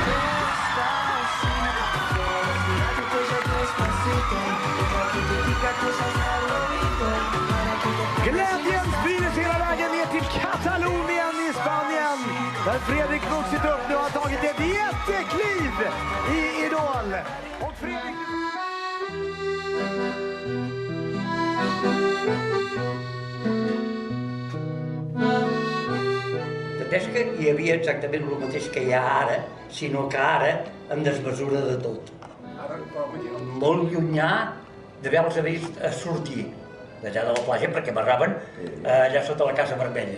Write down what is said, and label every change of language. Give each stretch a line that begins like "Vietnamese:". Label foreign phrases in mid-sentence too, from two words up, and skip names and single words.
Swedish: Glädjen sprider sig hela vägen ner till Katalonien i Spanien. Där Fredrik vuxit upp nu har tagit ett jättekliv i Idol. Och Fredrik...
Catalan: És que hi havia exactament el mateix que hi ha ara, sinó que ara en desmesura de tot. Molt llunyà d'haver-los vist sortir d'allà de la platja perquè m'arraven allà sota la Casa Vermella.